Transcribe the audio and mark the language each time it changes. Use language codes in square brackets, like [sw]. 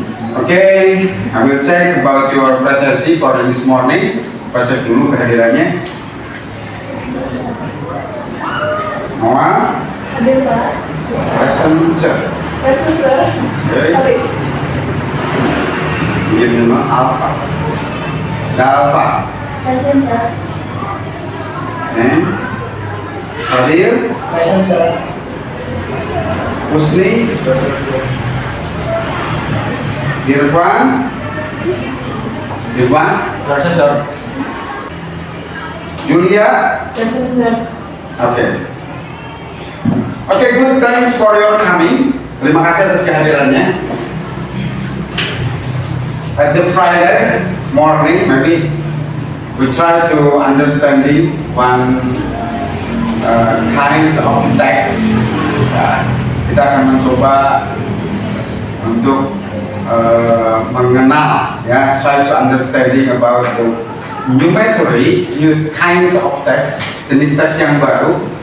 [en] Okay, I will check about your presence for this morning. [id] Kita cek dulu kehadirannya. Noah? Hadir, Pak. [en] Present, sir. Present, sir. Okay. Sorry. [id] Ini nama Alfa. Dalfa. [en] Present, sir. [id] Hadir. [en] Present, sir. Husni. Present, sir. Irfan. Irfan. Present, sir. Julia. Present, sir. Okay. Okay, good. Thanks for your coming. [id] Terima kasih atas kehadirannya. [en] At the Friday morning, maybe we try to understanding one kinds of text. [id] Kita akan mencoba untuk mengenal, ya, [en] try to understanding about the new kinds of text, [id] jenis teks yang baru.